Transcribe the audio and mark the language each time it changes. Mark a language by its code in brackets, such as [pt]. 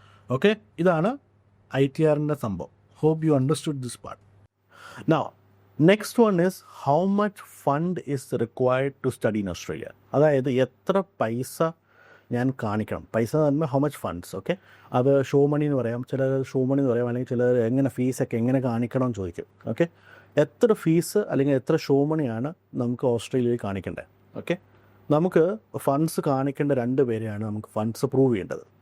[ml] Okay, ഇതാണ് ITRൻ്റെ സംഭവം. [en] Hope you understood this part. Now, next one is how much fund is required to study in Australia. [ml] അതായത് എത്ര പൈസ ഞാൻ കാണിക്കണം. പൈസ എന്ന് പറയുമ്പോൾ [en] How much funds. [ml] ഓക്കെ, അത് ഷോ മണി എന്ന് പറയാം, ചിലർ ഷോ മണി എന്ന് പറയാം, അല്ലെങ്കിൽ ചിലർ എങ്ങനെ ഫീസൊക്കെ എങ്ങനെ കാണിക്കണം എന്ന് ചോദിക്കും. ഓക്കെ, എത്ര ഫീസ് അല്ലെങ്കിൽ എത്ര ഷോ മണിയാണ് നമുക്ക് ഓസ്ട്രേലിയയിൽ കാണിക്കേണ്ടത്. ഓക്കെ, നമുക്ക് ഫണ്ട്സ് കാണിക്കേണ്ട 2 പേരെയാണ് നമുക്ക് ഫണ്ട്സ് പ്രൂവ് ചെയ്യേണ്ടത്.